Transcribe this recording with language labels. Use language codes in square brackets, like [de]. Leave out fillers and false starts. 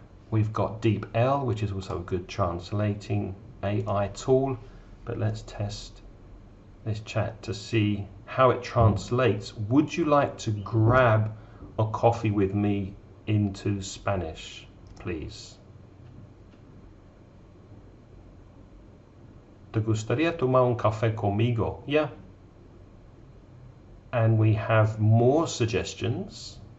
[en] We've got DeepL, which is also a good translating AI tool. But let's test this chat to see how it translates. Would you like to grab a coffee with me into Spanish, please? [es] ¿Te gustaría tomar un café conmigo? [en] Yeah. And we have more suggestions.